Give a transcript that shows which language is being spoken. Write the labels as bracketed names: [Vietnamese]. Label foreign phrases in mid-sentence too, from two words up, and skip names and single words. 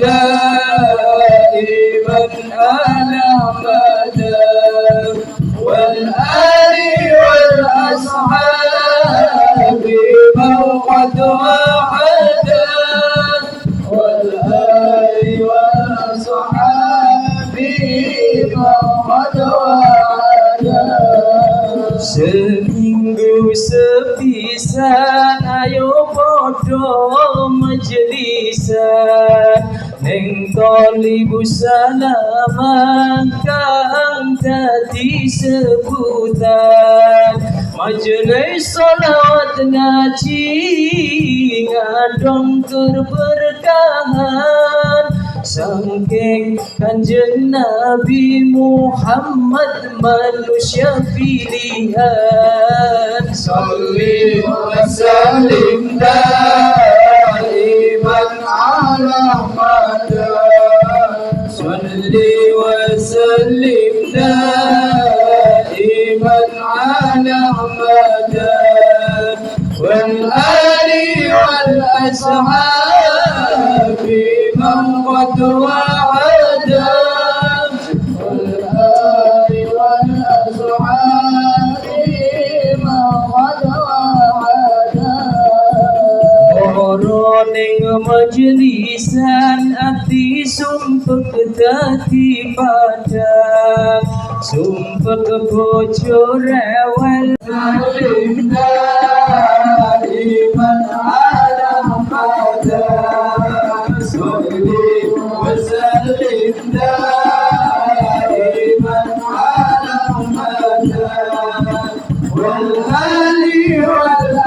[Arabic] دائما على أحمد والآل والأصحاب من قد وحدا والآل والأصحاب من قد وحدا [Javanese] seminggu sepisan ayo podo majlisan ning tolibu salaman kang dadi sebutan majelis sholawat ngaji ngadong tur berkahan saking kanjeng Nabi Muhammad manusia pilihan [Arabic] صل وسلم دائما على محمد صل وسلم دائما على محمد والآل والأصحاب من قد وعدا والآل والأصحاب من قد وعدا [Javanese] Ning majlisan ati sumpek dadi padang sumpek bojo rewel [Arabic] سلم دائما على [Javanese] padang [Arabic] صل وسلم دائما على [Javanese] padang [Arabic] والآل وال